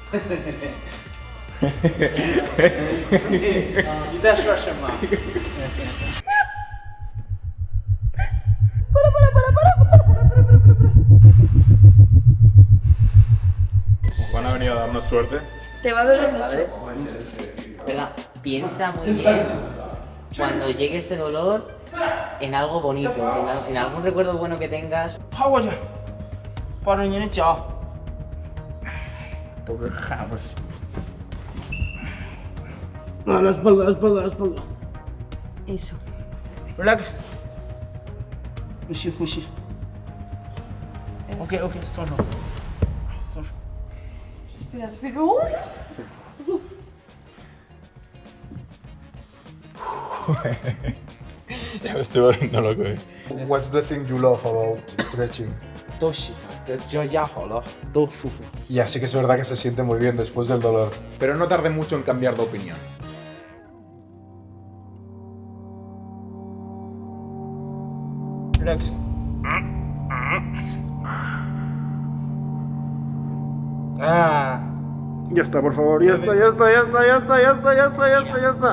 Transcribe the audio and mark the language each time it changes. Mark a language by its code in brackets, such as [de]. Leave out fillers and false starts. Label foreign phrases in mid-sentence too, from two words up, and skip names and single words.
[es] Juan ha venido a darnos suerte. Te va a doler mucho. Verdad, piensa muy bien cuando llegue ese dolor en algo bonito, en algún recuerdo bueno que tengas. [zh] 跑过去，抱着你的脚。都是汗味。 [es] La espalda, la espalda, la espalda. [zh] Eso. Relax. 呼吸，呼吸。 [en] OK OK， [zh] 松手，松手。 [es] Espera, pero. Ya me estoy volviendo loco. [en] What's the thing you love about stretching? [zh] 都喜欢，只要压好了都舒服。 [es] Y así que es verdad que se siente muy bien después del dolor. Pero no tardé mucho en cambiar de opinión. Relax. Ya está, por favor, ya está, ya está, ya está, ya está, ya está, ya está, ya está, ya está.